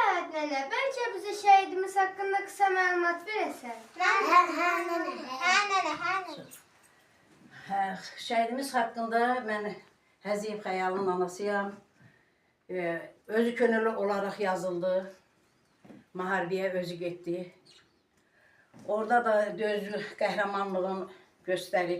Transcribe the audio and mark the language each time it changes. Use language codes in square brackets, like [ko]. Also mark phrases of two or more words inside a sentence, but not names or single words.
[tr] nene, belki bize şehidimiz hakkında kısa malumat verirsen. [az] Şəhidimiz haqqında mən Həziyev Xəyalın anasıyam. Özü könüllü olaraq yazıldı. Müharibəyə özü getdi. Orada da özü qəhrəmanlığını göstərir.